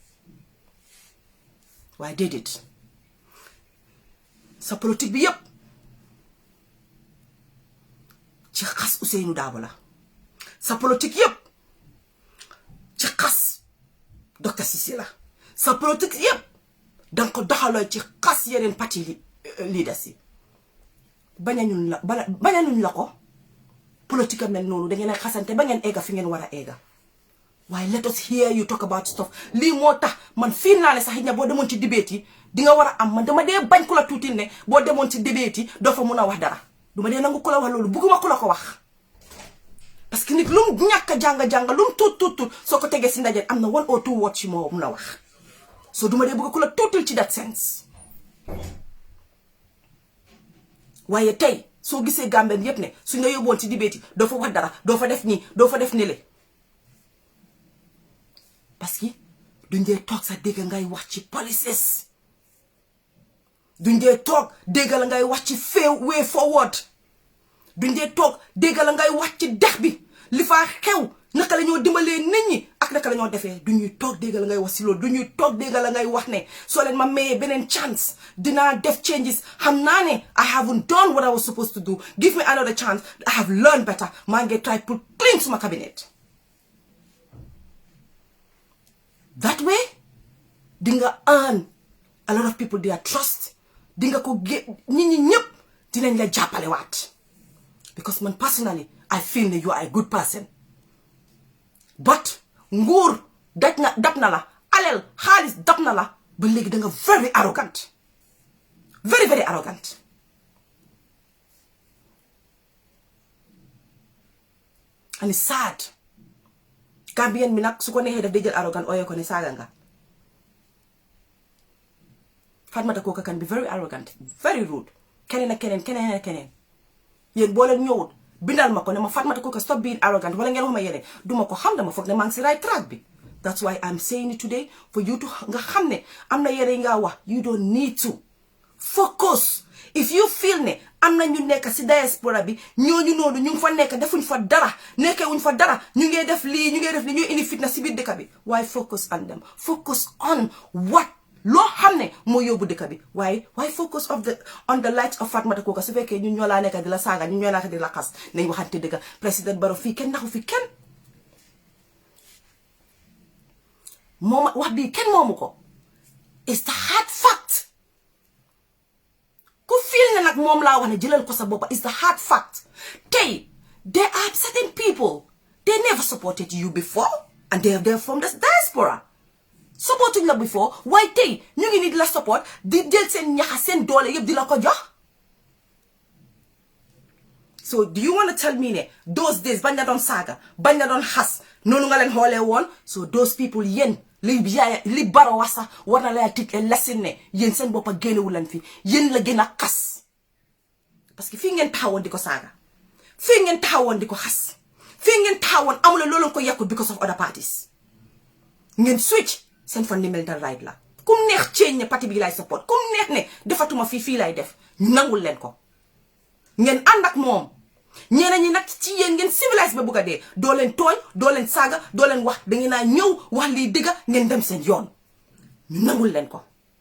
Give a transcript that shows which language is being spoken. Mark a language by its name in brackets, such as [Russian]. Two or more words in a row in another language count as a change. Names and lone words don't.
[Wolof] waaye déedéet sa politique bi yëpp ci xas Ousainou Darboe la sa politique yëpp ci xas Docteur Cissé la sa politique yëpp danga ko doxaloo ci xas yeneen parti leaders yi bañañuñ la ko politique mel noonu da ngeen a xasante ba ngeen egga fi ngeen war a egga waaye [English] let us hear you talk about stuff [Wolof] lii moo tax man fii naa ne sax it na boo demoon ci debate yi di nga war a am man dama dee bañ ku la tuuti ne boo demoon ci debate yi doo fa mun a wax dara duma dee nangu ku la wax loolu bugguma ku la ko wax [French] parce que [Wolof] nit lu mu ñàkk a jàng lu mu tuut soo ko tegee si ndaje am na [English] 1 or 2 words [Wolof] ci moo mun a wax so duma dee bëgg ku la tuutul ci [English] that sense [Wolof] waaye tey soo gisee Gambien yépp ne suñ la yóbboon ci debate yi doo fa wax dara doo fa def nii doo fa def nele [French] parce que [Wolof] duñ dee toog sa dégg ngay wax ci policies duñ dee toog dégg la ngay wax ci [English] way forward [Wolof] duñ dee toog dégg la ngay wax ci dex bi li faa xew naka la ñoo dimbalee nit ñi ak naka la ñoo defee duñuy toog dégg la ngay wax si loolu duñuy toog dégg la ngay wax ne soo leen ma mayee beneen chance dinaa def changes xam naa ne [English] I haven't done what I was supposed to do give me another chance I have learned better [Wolof] maa ngi [English] try put clean [Wolof] suma cabinet [English] that way [Wolof] dinga [English] earn a lot of people their trust [Wolof] dinga ko nit ñi ñëpp dinañ la jàppale waat because man [English] personally I feel that you are a good person [Wolof] but nguur dab na la alal xaalis dab na la ba léegi danga [English] very arrogant very very arrogant and it's sad [Wolof] Gambien bi nag su ko neexee daf day jël arrogant ooyee ko ne saaga nga Fatmata Coker [English] can be very arrogant very rude [Wolof] keneen ak keneen yéen boo leen ñëwut bindal ma ko ne ma Fatmata Coker [English] stop being arrogant [Wolof] wala ngeen wax ma yeneen duma ko xam dama foog ne maa ngi si [English] right track [Wolof] bi [English] that's why I'm saying it today for you to [Wolof] nga xam ne am na yeneen yi nga wax [English] you don't need to focus if you feel [Wolof] ne am na ñu nekk si diaspora bi ñooñu noonu ñu ngi fa nekk defuñ fa dara nekkewuñ fa dara ñu ngee def lii ñuy indi fitna si biir dëkk bi waaye [English] focus on them focus on what [Wolof] loo xam ne moo yóbbu dëkk bi waaye [English] focus on the light of [Wolof] Fatmata Coker su fekkee ñun ñoo laa nekk di la saaga ñun ñoo laa nekk di la xas nañ waxante dëgg président Barrow fii kenn naxu fi kenn moom wax bii kenn moomu ko [English] it's the hard fact [Wolof] ku feel ne nag moom laa wax ne jëlal ko sa boppa [English] it's the hard fact [Wolof] tey [English] there are certain people they never supported you before and they're from the diaspora [Wolof] supportuñ la before waaye tey ñu ngi nit la support di jël seen ñaxa seen doole yëpp di la ko jox [English] so do you want to tell me [Wolof] ne [English] those days [Wolof] bañ la doon saaga bañ la doon xas noonu nga leen xoolee woon [English] so those people [Wolof] yéen li Barrow wax sax war na la [English] teach a lesson [Wolof] ne yéen seen boppa génnewu leen fi yéen la gën a xas parce que fii ngeen taxawoon di ko saaga fii ngeen taxawoon di ko xas fii ngeen taxawoon amula loolu ko yekkut [English] because of other parties [Wolof] ngeen switch seen [English] fundamental right [Wolof] la kum neex change ne parti bi lay support kum neex ne defatuma fii lay def ñu nangul leen ko ngeen ànd ak moom ñeneen ñi nag ci yéen ngeen civilise ba bugg a dee doo leen tooñ doo leen saaga doo leen wax da ngeen naa ñëw wax lii dëgga ngeen dem seen yoon ñu nangul leen ko